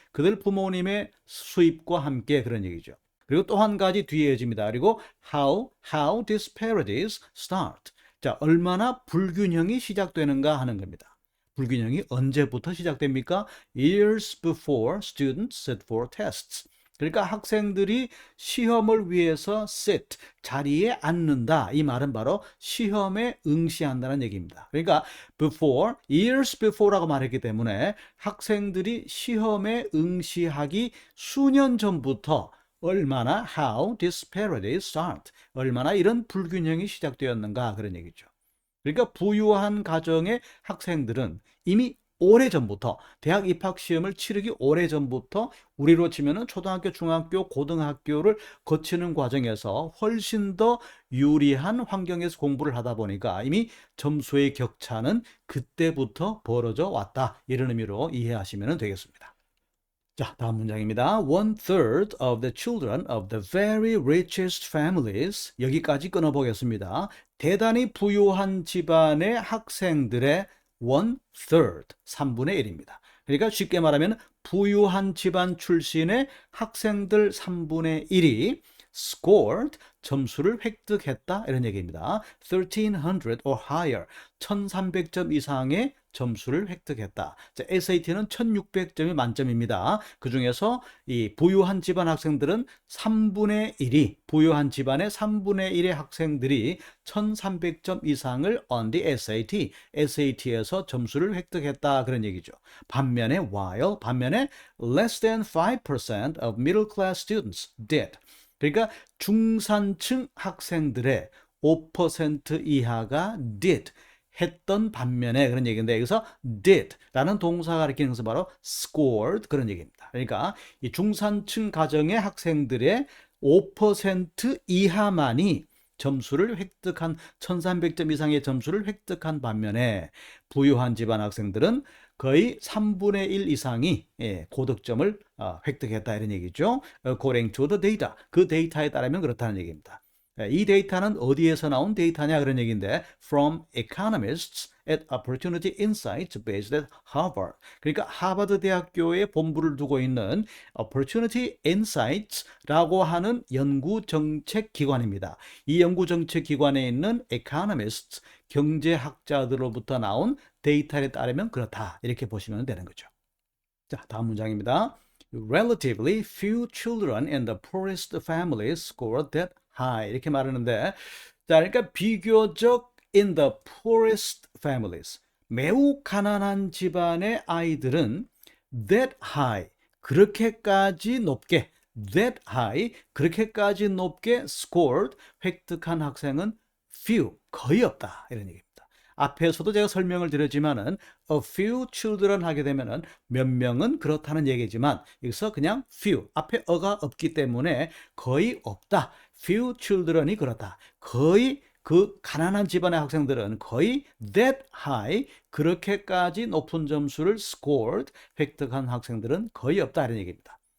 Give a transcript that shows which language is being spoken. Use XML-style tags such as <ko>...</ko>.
<ko>그들 부모님의 수입과 함께 그런 얘기죠. 그리고 또 한 가지 뒤에 해집니다. 그리고</ko> <en>how disparities start.</en> <ko>자, 얼마나 불균형이 시작되는가 하는 겁니다. 불균형이 언제부터 시작됩니까?</ko> <en>Years before students sit for tests.</en> <ko>그러니까 학생들이 시험을 위해서 sit, 자리에 앉는다. 이 말은 바로 시험에 응시한다는 얘기입니다. 그러니까 before, years before라고 말했기 때문에 학생들이 시험에 응시하기 수년 전부터 얼마나</ko> <en>how disparities start,</en> <ko>얼마나 이런 불균형이 시작되었는가 그런 얘기죠. 그러니까 부유한 가정의 학생들은 이미 오래전부터 대학 입학 시험을 치르기 오래전부터 우리로 치면은 초등학교, 중학교, 고등학교를 거치는 과정에서 훨씬 더 유리한 환경에서 공부를 하다 보니까 이미 점수의 격차는 그때부터 벌어져 왔다. 이런 의미로 이해하시면 되겠습니다. 자, 다음 문장입니다.</ko> <en>One third of the children of the very richest families.</en> <ko>여기까지 끊어보겠습니다. 대단히 부유한 집안의 학생들의 1/3, 3분의 1입니다. 그러니까 쉽게 말하면 부유한 집안 출신의 학생들 3분의 1이 scored, 점수를 획득했다 이런 얘기입니다.</ko> <en>1300 or higher,</en> <ko>1300점 이상의 점수를 획득했다. 자, SAT는 1600점이 만점입니다. 그중에서 이 부유한 집안 학생들은 3분의 1이, 부유한 집안의 3분의 1의 학생들이 1300점 이상을</ko> <en>on the SAT,</en> <ko>SAT에서 점수를 획득했다 그런 얘기죠. 반면에 반면에</ko> <en>less than 5% of middle class students did.</en> <ko>그러니까 중산층 학생들의 5% 이하가 did 했던 반면에 그런 얘기인데, 여기서 did라는 동사가 가리키는 것은 바로 scored 그런 얘기입니다. 그러니까 이 중산층 가정의 학생들의 5% 이하만이 점수를 획득한 1300점 이상의 점수를 획득한 반면에 부유한 집안 학생들은 거의 3분의 1 이상이 고득점을 획득했다 이런 얘기죠.</ko> <en>According to the data.</en> <ko>그 데이터에 따르면 그렇다는 얘기입니다. 이 데이터는 어디에서 나온 데이터냐 그런 얘기인데</ko> <en>from economists at Opportunity Insights based at Harvard.</en> <ko>그러니까 하버드 대학교에 본부를 두고 있는 Opportunity Insights라고 하는 연구 정책 기관입니다. 이 연구 정책 기관에 있는 economists, 경제학자들로부터 나온 데이터에 따르면 그렇다 이렇게 보시면 되는 거죠. 자, 다음 문장입니다.</ko> <en>Relatively few children in the poorest families scored that high</en> <ko>이렇게 말하는데, 자, 그러니까 비교적</ko> <en>in the poorest families,</en> <ko>매우 가난한 집안의 아이들은 that high, 그렇게까지 높게, that high, 그렇게까지 높게 scored, 획득한 학생은 few, 거의 없다 이런 얘기입니다. 앞에서도 제가 설명을 드렸지만은 a few children 하게 되면은 몇 명은 그렇다는 얘기지만 여기서 그냥 few, 앞에 어가 없기 때문에 거의 없다. few children이 그렇다. 거의 그 가난한 집안의 학생들은 거의</ko> <en>that high,</en> <ko>그렇게까지 높은 점수를 scored, 획득한 학생들은 거의 없다 이런 얘기입니다.</ko>